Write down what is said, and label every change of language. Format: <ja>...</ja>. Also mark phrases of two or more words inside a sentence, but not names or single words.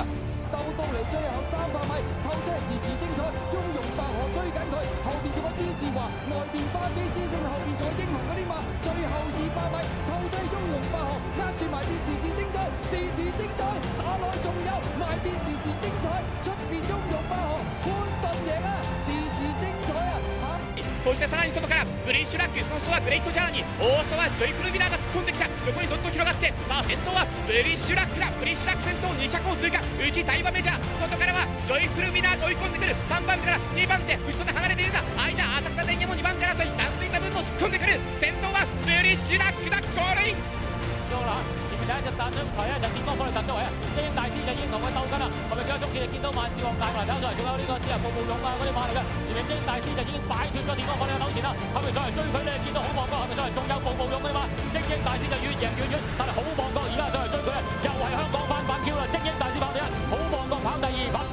<yue>鬥到嚟最後300米，透出係時時精彩，雍容白河追緊佢，後邊仲有朱士華，外邊巴基之星，後邊仲有英雄嗰啲馬，最後200米透出係雍容白河，握住埋邊時時精彩，時時精彩，打內仲有埋邊時時精彩，出邊雍容白河，潘頓贏啊，時時精彩啊</yue> <ja>そしてさらに外からブリッシュラック、その外はグレイトジャーニー、大外はジョイフルミナーが突っ込んできた、横にどんどん広がって、さあ先頭はブリッシュラックだ、ブリッシュラック先頭2着を追加、内大馬メジャー、外からはジョイフルミナーが追い込んでくる、3番手から2番手、後ろで離れているが、間、浅草電車も2番手争い、ダンスインダ分も突っ込んでくる、先頭はブリッシュラックだ、ゴールイン。</ja> <yue>第一隻彈出台咧就電光火力突咗圍啊！精英大師就已經同佢鬥緊啦，後面仲有中次你見到萬志旺帶過嚟走上嚟，仲有呢個之後步步勇啊嗰啲馬嚟嘅，前面精英大師就已經擺脫咗電光火力嘅糾纏啦，後面上嚟追佢你見到好望角，後面上嚟仲有步步勇嘅嘛，精英大師就越贏越遠，但係好望角而家上嚟追佢啊，又係香港翻版 Q 啦，精英大師跑第一，好望角跑第2跑。</yue>